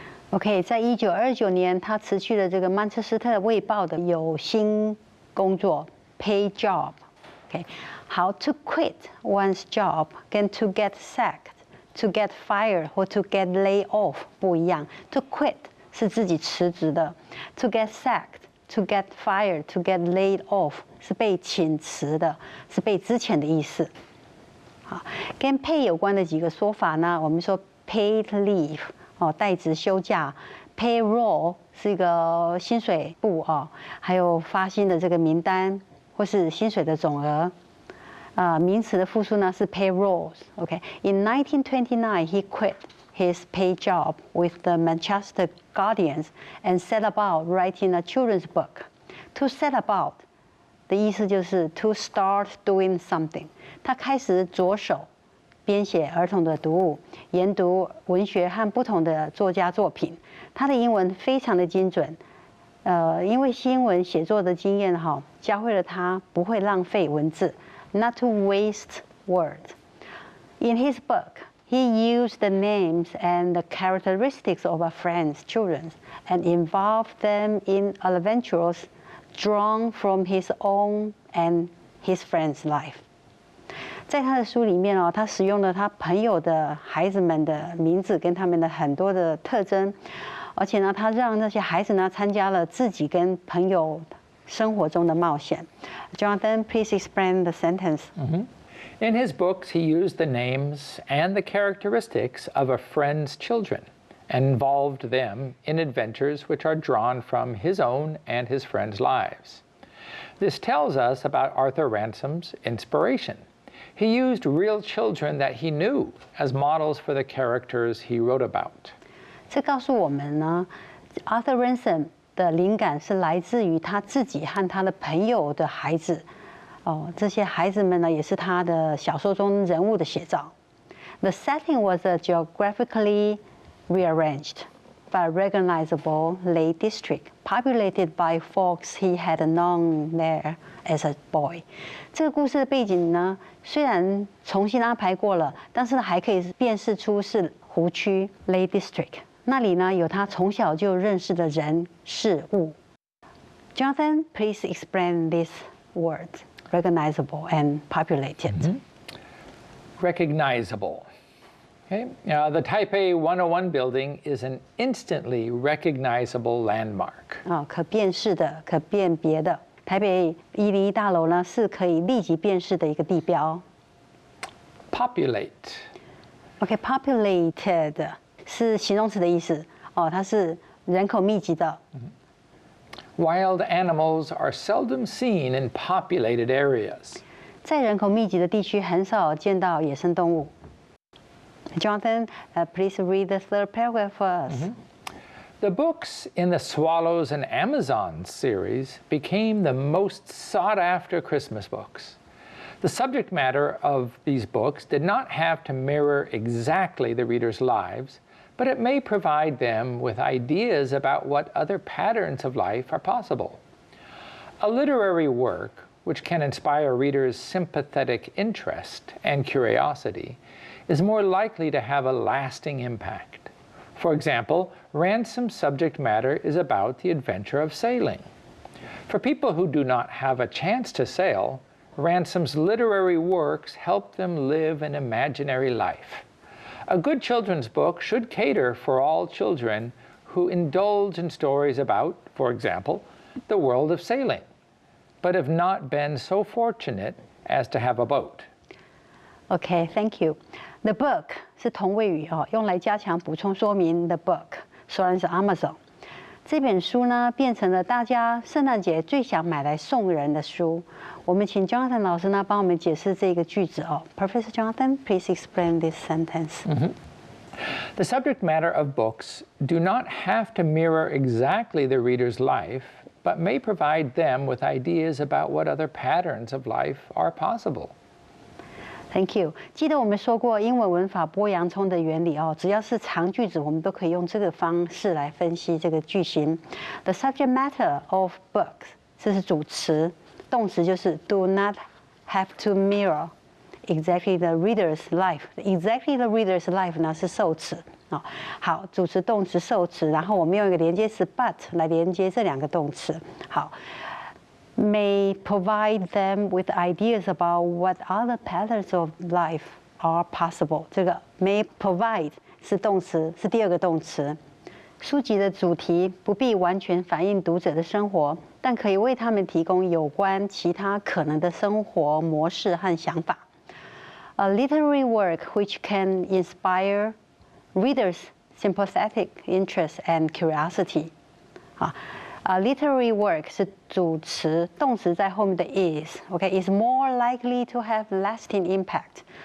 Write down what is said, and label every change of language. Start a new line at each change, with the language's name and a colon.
English: OK，
Chinese: 在1929年，他辞去了这个曼彻斯特卫报的有薪工作
English: （paid job）。OK，how to quit one's job and to get sacked, to get fired 或 to get laid off 不一样。
Chinese: To quit 是自己辞职的 ，
English: to get sacked。 To get fired, to get laid off
Chinese: 是被请辞的，是被资遣的意思。好，跟 pay 有关的几个说法呢，我们说 paid leave 代职休假 ，payroll 是一个薪水部还有发薪的这个名单或是薪水的总额。名词的复数呢是
English: payrolls。OK，in 1929 he quit his paid job with the Manchester Guardians and set about writing a children's book. To set about 的意思就是 to start doing something.
Chinese: 他开始着手编写儿童的读物，研读文学和不同的作家作品。他的英文非常的精准，因为新闻写作的经验教会了他不会浪费文字 ，
English: not to waste words. In his book, he used the names and the characteristics of a friend's children and involved them in adventures drawn from his own and his friend's life.
Chinese: 在他的书里面哦，他使用了他朋友的孩子们的名字跟他们的很多的特征，而且呢，他让那些孩子呢参加了自己跟朋友生活中的冒险。
English: Jonathan, please explain the sentence. In his books, he used the names and the characteristics of a friend's children and involved them in adventures which are drawn from his own and his friends' lives. This tells us about Arthur Ransom's inspiration. He used real children that he knew as models for the characters he wrote about.
Chinese: 这告诉我们呢 ，Arthur Ransom 的灵感是来自于他自己和他的朋友的孩子。哦，这些孩子们呢，也是他的小说中人物的写照。
English: The setting was a geographically rearranged but recognizable lake district, populated by folks he had known there as a boy.
Chinese: 这个故事的背景呢，虽然重新安排过了，但是还可以辨识出是湖区 Lake District。那里呢，有他从小就认识的人事物。
English: Jonathan, please explain these words: recognizable and populated. Recognizable. Okay. The Taipei 101 building is an instantly recognizable landmark.
Chinese: 可辨识的、可辨别的。台北101大楼呢，是可以立即辨识的一个地标。
English: Populate.
Chinese: Populated 是形容词的意思。它是人口密集的。
English: Wild animals are seldom seen in populated areas.
Chinese: 在人口密集的地区，很少见到野生动物。
English: Jonathan, please read the third paragraph for us. The books in the Swallows and Amazons series became the most sought-after Christmas books. The subject matter of these books did not have to mirror exactly the reader's lives, but it may provide them with ideas about what other patterns of life are possible. A literary work which can inspire readers' sympathetic interest and curiosity is more likely to have a lasting impact. For example, Ransom's subject matter is about the adventure of sailing. For people who do not have a chance to sail, Ransom's literary works help them live an imaginary life. A good children's book should cater for all children who indulge in stories about, for example, the world of sailing, but have not been so fortunate as to have a boat. Okay, thank you.
Chinese: The book 是同位语用来加强补充说明 the book， 说的是 Amazon。这本书呢，变成了大家圣诞节最想买来送人的书。我们请 Jonathan 老师呢，帮我们解释这个句子
English: Professor Jonathan, please explain this sentence. The subject matter of books do not have to mirror exactly the reader's life, but may provide them with ideas about what other patterns of life are possible. Thank you.
Chinese: 记得我们说过英文文法剥洋葱的原理只要是长句子，我们都可以用这个方式来分析这个句型。
English: The subject matter of books，
Chinese: 这是主词，动词就是
English: do not have to mirror exactly the reader's life。
Chinese: Exactly the reader's life 呢是受词好，主词、动词、受词，然后我们用一个连接词 but 来连接这两个动词。好。
English: May provide them with ideas about what other patterns of life are possible.
Chinese: 这个 may provide 是动词，是第二个动词。书籍的主题不必完全反映读者的生活，但可以为他们提供有关其他可能的生活模式和想法。
English: A literary work which can inspire readers' sympathetic interest and curiosity.
Chinese: Literary work 是主词，动词在后面的
English: is more likely to have lasting impact.